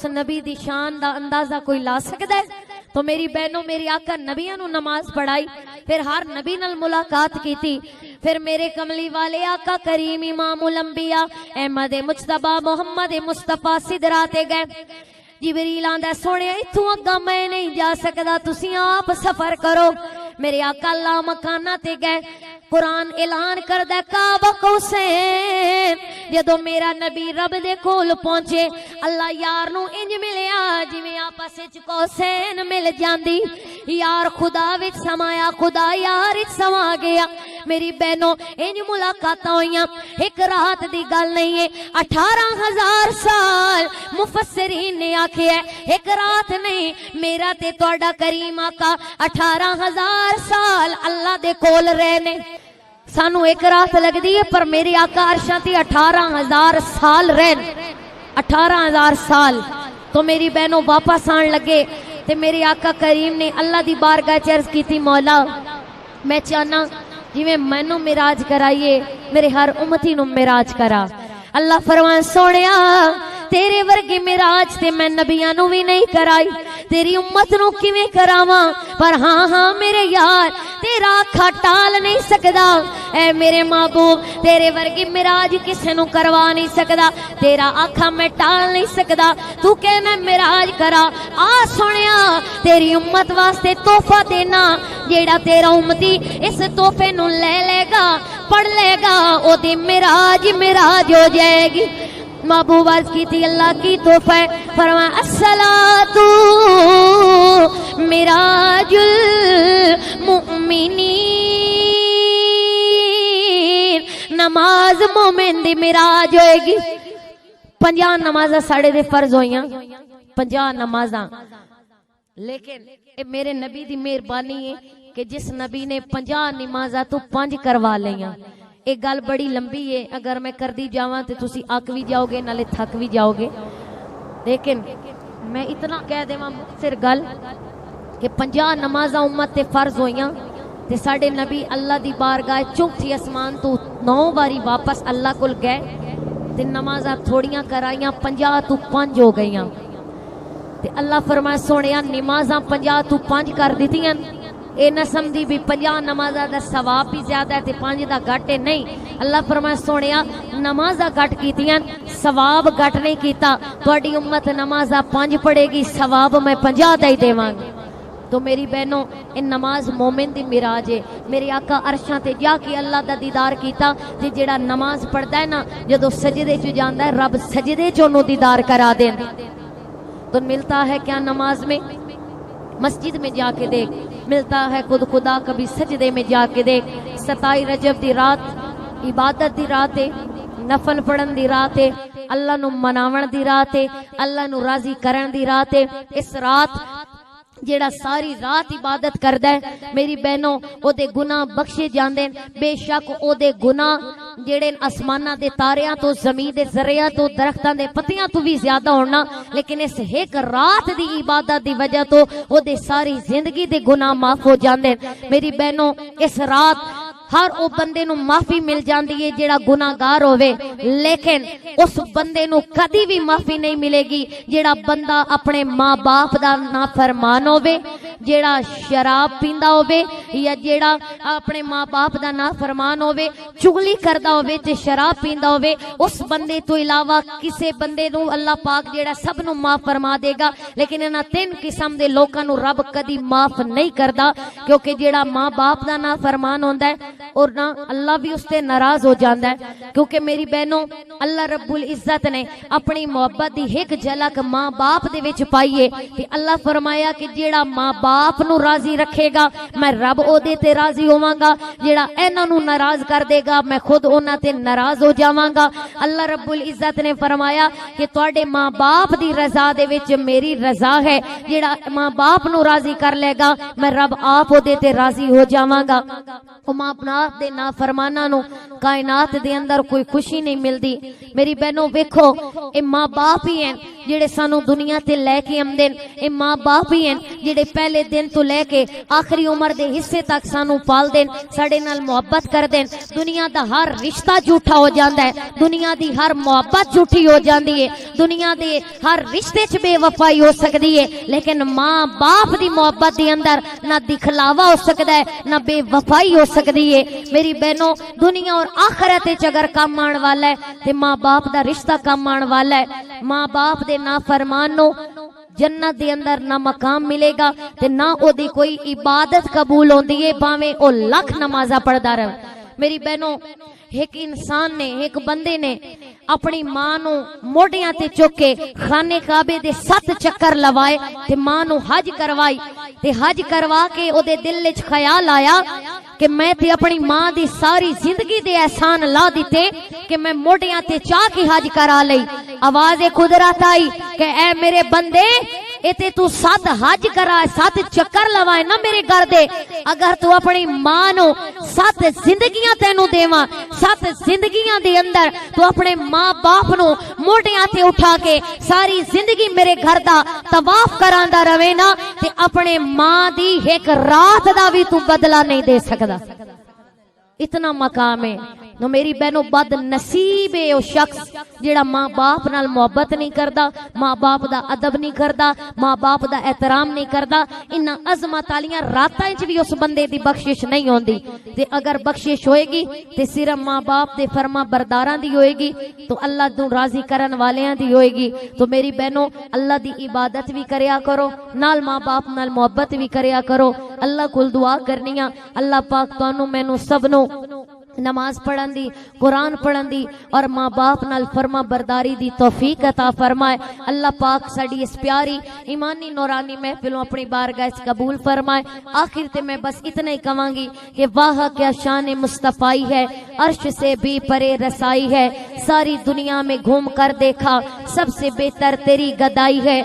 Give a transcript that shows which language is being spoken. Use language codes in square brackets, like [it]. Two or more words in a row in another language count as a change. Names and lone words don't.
[pa] نبی دی شان دا اندازہ کوئی لا سکدا ہے تو میری بہنوں میری آقا نبیاں نوں نماز پڑھائی فیر ہر نبی نال ملاقات کیتی فیر میرے کملی والے آقا کریم [ar] امام الانبیاء [pa] احمد مجتبیٰ محمد مصطفیٰ سدرہ تے گئے جبریل آندا سوہنے ایتھوں اگاں میں نہیں جا سکدا تسی آپ سفر کرو میرے آقا لا مکاناں تے گئے قرآن اعلان کردا [ar] قاب قوسین [pa] جدو میرا نبی رب دے کول پہنچے اللہ یار نو انج ملیا جویں آپس وچ کوسین مل جاندی یار خدا وچ سمایا خدا یار وچ سما گیا میری بہنوں انج ملاقاتاں ہوئیاں ایک رات دی گل نہیں ہے 18,000 سال مفسرین نے آکھیا ہے ایک رات نہیں میرا تے تہاڈا کریم آقا 18,000 سال اللہ دے کول رہنے سانو ایک رات لگ دی ہے پر میرے آقا عرشاں تے 18,000 سال رہن 18,000 سال تو میری بہنوں واپس آن لگے تے میرے آقا کریم نے اللہ دی بارگاہ چ عرض کیتی مولا میں چاہنا جی میں مینوں معراج کرائیے میرے ہر امتی نو معراج کرا اللہ فرمان سونیا تیرے ورگی معراج تے میں نبیاں نو بھی نہیں کرائی تیری امت نو کیویں کراواں پر ہاں ہاں میرے یار تیرا آکھا ٹال نہیں سکدا اے میرے محبوب تیرے ورگی معراج کسے نو کروا نہیں سکدا تیرا آکھا میں ٹال نہیں سکدا تو کہنا معراج کرا آ سونیا تیری امت واسطے تحفہ دینا جیڑا تیرا امتی اس تحفے نو لے گا پڑھ لے گا او دی معراج ہو جائے گی محبوب عرض کی تھی اللہ کی تحفہ فرمایا [ar] الصلاۃ معراج المؤمنین [pa] نماز مومن دی معراج ہوئے گی 50 نمازاں ساڑے دے فرض ہوئیاں 50 نمازاں لیکن اے میرے نبی دی مہربانی ہے کہ جس نبی نے 50 نمازاں تو 5 کروا لیاں ایک گل بڑی لمبی ہے اگر میں کر دی جاواں تے تسی آک بھی جاؤ گے نالے تھک بھی جاؤ گے لیکن میں اتنا کہہ دیواں مختصر گل کہ 50 نمازاں امت تے فرض ہوئیاں تے ساڈے نبی اللہ دی بارگاہ چوتھی اسمان تو 9 باری واپس اللہ کول گئے تے نمازاں تھوڑیاں کرائیاں 50 تو 5 ہو گئیاں تے اللہ فرمایا سونیا نمازاں 50 تو 5 کر دتیاں اے نہ سمجھی بھی 50 نمازاں دا ثواب بھی زیادہ ہے تے 5 دا گھٹ ہے نہیں اللہ فرمایا سونیا نمازاں گھٹ کیتیاں ثواب گھٹ نہیں کیتا تہاڈی امت نمازاں 5 پڑھے گی ثواب میں 50 دا ہی دیواں گی تو میری بہنوں ان نماز مومن دی معراج ہے میرے آقا عرشاں تے جا کے اللہ دا دیدار کیتا تے جیڑا نماز پڑھدا ہے نا جدوں سجدے چ جاندا ہے رب سجدے چ اونوں دیدار کرا دین [ur] تو ملتا ہے کیا نماز میں مسجد میں جا کے دیکھ [pa] ملتا ہے خود خدا کبھی سجدے میں جا کے دیکھ 27 رجب دی رات عبادت دی رات ہے نفل پڑھن دی رات ہے اللہ نو مناون دی رات ہے اللہ نو راضی کرن دی رات ہے اس رات جیڑا ساری رات عبادت کردا ہے میری بہنوں او دے گناہ بخشے جاندے بے شک او دے گناہ جیڑے آسماناں دے تاریاں تو زمین دے ذریعہ تو درختاں دے پتیاں تو بھی زیادہ ہونا لیکن اس ایک رات دی عبادت دی وجہ تو او دے ساری زندگی دے گناہ معاف ہو جاندے میری بہنوں اس رات ہر او بندے نو معافی مل جاندی ہے جیڑا گناہگار ہوئے لیکن اس بندے نو کدی بھی معافی نہیں ملے گی جیڑا بندہ اپنے ماں باپ دا نافرمان ہوئے جیڑا شراب پیندا ہوئے یا جیڑا اپنے ماں باپ دا نافرمان ہوئے چغلی کردا ہوئے تے شراب پیندا ہوئے اس بندے تو علاوہ کسے بندے نو اللہ پاک جیڑا سب نو معاف فرما دے گا لیکن انہاں 3 قسم دے لوکاں نو رب کدی معاف نہیں کردا کیونکہ جیڑا ماں باپ دا نافرمان ہوندا ہے اور نہ اللہ بھی اس سے ناراض ہو جاندہ ہے کیونکہ میری بہنوں اللہ رب العزت نے اپنی محبت دی ایک جھلک ماں باپ دے وچ پائیے کہ اللہ فرمایا کہ جیڑا ماں باپ نو راضی رکھے گا میں رب او دے تے راضی ہوواں گا جیڑا انہاں نو ناراض کر دے گا میں خود انہاں تے ناراض ہو جاواں گا اللہ رب العزت نے فرمایا کہ تواڈے ماں باپ دی رضا دے وچ میری رضا ہے جیڑا ماں باپ نو راضی کر لے گا میں رب آپ او دے تے راضی ہو جاواں گا او ماں باپ دے نافرماناں نو کائنات دے اندر کوئی خوشی نہیں ملدی میری بہنوں ویکھو اے ماں باپ ہی ہیں جڑے سانو دنیا تے لے کے آمدے اے ماں باپ ہی ہیں جڑے پہلے دن تو لے کے آخری عمر دے حصے تک سانو پال دین ساڈے نال محبت کر دین دنیا دا ہر رشتہ جھوٹا ہو جاندا ہے دنیا دی ہر محبت جھوٹی ہو جاندی ہے دنیا دے ہر رشتے چ بے وفائی ہو سکدی ہے لیکن ماں باپ دی محبت دے اندر نہ دکھلاوا ہو سکدا ہے نہ بے وفائی ہو سکدی ہے میری بہنوں دنیا اور آخرت وچ اگر کام آن والا ہے تے ماں باپ دا رشتہ کام آن والا ہے ماں باپ دے نافرمان نو جنت دے اندر نہ مقام ملے گا تے نہ او دی کوئی عبادت قبول ہوندی ہے باویں او لاکھ نمازاں پڑھدا رہے میری بہنوں ایک انسان نے ایک بندے نے اپنی ماں نو موڈیاں تے چک کے خانے کعبے دے 7 چکر لوائے تے ماں نو حج کروائی تے حج کروا کے او دے دل وچ خیال آیا کہ میں تے اپنی ماں دی ساری زندگی دے احسان لا دیتے کہ میں موڈیاں تے چاہ کے حج کرا لئی. آواز قدرت آئی کہ اے میرے بندے اتے تو 7 حج کرا 7 چکر لوائے نا میرے گھر دے. اگر تو اپنی ماں نو 7 زندگیاں تینو دیواں 7 زندگیاں دے اندر تو اپنے ماں باپ نو موڈیاں تے اٹھا کے ساری زندگی میرے گھر دا طواف کراندا رہے نا تے اپنے ماں دی ایک رات دا بھی تو بدلہ نہیں دے سکدا. اتنا مقام ہے. نو میری بہنوں بد نصیب ہے او شخص جیڑا ماں باپ نال محبت نہیں کردا, ماں باپ دا ادب نہیں کردا, ماں باپ دا احترام نہیں کردا. انہاں عظمت والیاں راتاں وچ بھی اس بندے دی بخشش نہیں ہوندی. تے اگر بخشش ہوئے گی تے صرف ماں باپ دے فرما برداراں دی ہوئے گی, تو اللہ تو راضی کرن والیاں دی ہوئے گی. تو میری بہنوں اللہ دی عبادت بھی کریا کرو, نال ماں باپ نال محبت بھی کریا کرو. اللہ کول دعا کرنیاں اللہ پاک تانوں مینوں سب نو نماز پڑھن دی, قرآن پڑھن دی اور ماں باپ نال فرما برداری دی توفیق عطا فرمائے. اللہ پاک ساڈی اس پیاری ایمانی نورانی محفلوں اپنی بارگاہ قبول فرمائے. آخر تے میں بس اتنا ہی کہاں گی کہ [ur] واہ کیا شان مصطفی ہے, عرش سے بھی پرے رسائی ہے, ساری دنیا میں گھوم کر دیکھا سب سے بہتر تیری گدائی ہے.